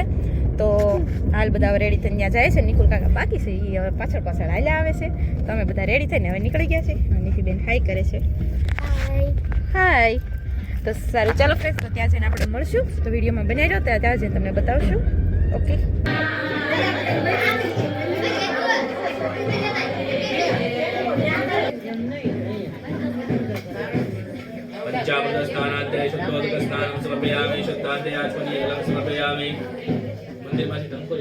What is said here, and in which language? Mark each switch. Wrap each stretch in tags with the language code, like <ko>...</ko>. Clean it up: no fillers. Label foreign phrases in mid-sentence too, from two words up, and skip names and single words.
<gu>તો હાલ બધા હવે રેડી થઈને ત્યાં જાય છે. નિકુલ કાકા બાકી છે, એ હવે પાછળ હાલ્યા આવે છે. તો અમે બધા રેડી થઈને હવે નીકળી ગયા છે. નીતિબેન હાઈ કરે છે. હાય. તો સારું, ચાલો ફ્રેન્ડ, તો ત્યાં જઈને આપણે મળશું. તો વિડીયોમાં બનાવી રહ્યો ત્યાં જઈને તમને બતાવશું. ઓકે.</gu> <sa>पंचामृतस्नानाध्याय शुद्धोदकस्नानं समर्पयामि शुद्धाध्यायाचमनीयं समर्पयामि મંદિરમાંથી</sa>